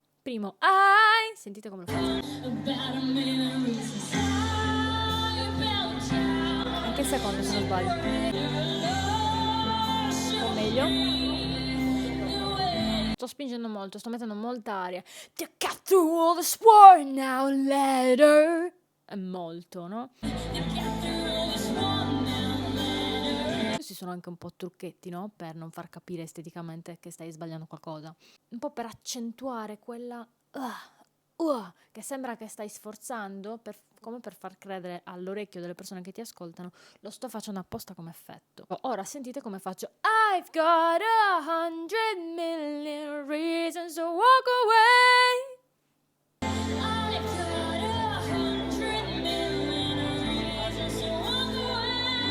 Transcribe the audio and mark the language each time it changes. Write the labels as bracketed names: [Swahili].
[Italian] Primo, sentite come lo faccio. Anche il secondo se non sbaglio. O meglio. Sto spingendo molto, sto mettendo molta aria. [English] To cut through all the sport now later. [Italian] È molto, no? Questi sono anche un po' trucchetti, no? Per non far capire esteticamente che stai sbagliando qualcosa. Un po' per accentuare quella che sembra che stai sforzando, come per far credere all'orecchio delle persone che ti ascoltano, lo sto facendo apposta come effetto. Ora sentite come faccio. [English] I've got 100 million reasons to walk away. I've got 100 million reasons to walk away.